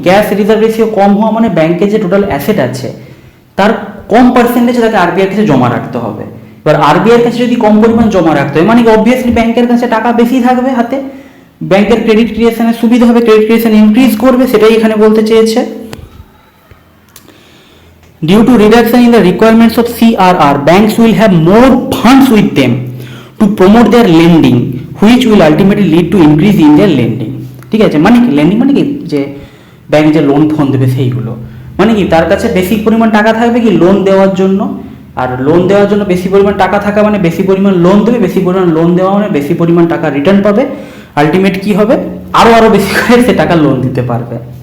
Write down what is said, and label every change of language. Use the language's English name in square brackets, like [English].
[Bangla] Cash reserve ratio কম হওয়া মানে ব্যাংকে যে টোটাল অ্যাসেট আছে তার কম পার্সেন্টেজ তাকে RBI এর কাছে জমা রাখতে হবে। এবার RBI এর কাছে যদি কম পরিমাণ জমা রাখতে হয় মানে কি অবভিয়াসলি ব্যাংকের কাছে টাকা বেশি থাকবে হাতে, ব্যাংকের ক্রেডিট ক্রিয়েশনের সুবিধা হবে, ক্রেডিট ক্রিয়েশন ইনক্রিজ করবে, সেটাই এখানে বলতে চেয়েছে। [English] Due to reduction in the requirements of CRR, banks will have more funds with them to promote their lending, which will ultimately lead to increase in their lending. [Bangla] ঠিক আছে, মানে কি lending মানে কি যে ব্যাংক যে লোন ফোন দেবে সেইগুলো, মানে কি তার কাছে বেশি পরিমাণ টাকা থাকবে কি লোন দেওয়ার জন্য, আর লোন দেওয়ার জন্য বেশি পরিমাণ টাকা থাকা মানে বেশি পরিমাণ লোন দেবে, বেশি পরিমাণ লোন দেওয়া মানে বেশি পরিমাণ টাকা রিটার্ন পাবে, আলটিমেট কি হবে আরো বেশি করে সে টাকা লোন দিতে পারবে।